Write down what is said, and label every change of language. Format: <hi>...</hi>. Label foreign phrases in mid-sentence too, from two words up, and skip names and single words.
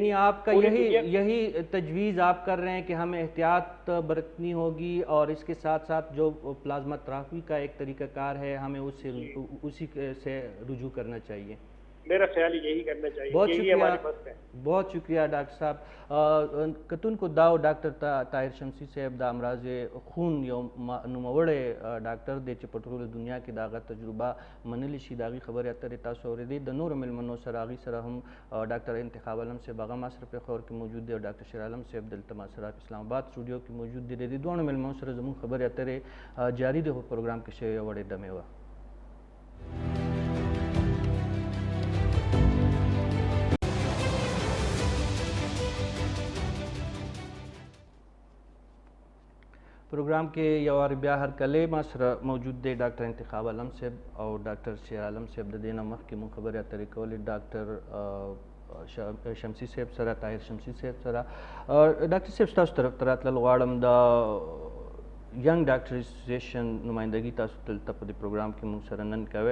<ur>یعنی آپ کا یہی تجویز آپ کر رہے ہیں کہ ہمیں احتیاط برتنی ہوگی, اور اس کے ساتھ ساتھ جو</ur> <en>plasma therapy</en> <ur>کا ایک طریقہ کار ہے ہمیں اسی سے رجوع کرنا چاہیے. میرا خیال یہی کرنا چاہیے, یہی ہمارے پاس ہے. بہت شکریہ ڈاکٹر صاحب.</ur> <ps>کتن کو داو ڈاکٹر طاہر شمسی صاحب دا امراض خون یو نوموړی ډاکټر دی چې په ټوله دنیا کې د هغه تجربه منلی شي, د هغې خبرې اترې تاسو اورېدې. د نورو مېلمنو سره هغې سره هم ډاکټر انتخاب علم صاحب هغه ما سره پېښور کې موجود دی, او ډاکټر شیر عالم صاحب دلته ما سره په اسلام آباد سټوډیو کې موجود دی. د دې دواړو مېلمنو سره زموږ خبرې اترې جاري دی, په پروګرام کې شوې یوه وړې دمې وه. پروگرام کے یوار بیا ہر کلے ما سره موجود دی ډاکټر انتخاب علم صاحب او ډاکټر شیر عالم صاحب. د دې نه مخکې مونږ خبرې اترې کولې ډاکټر شمسی صاحب سره, طاهر شمسی صاحب سره. ډاکټر صاحب ستاسو طرف ته راتلل غواړم, د ینګ ډاکټر اسوسییشن نمائندګي تاسو دلته په دې پروګرام کې مونږ سره نن کوئ.</ps>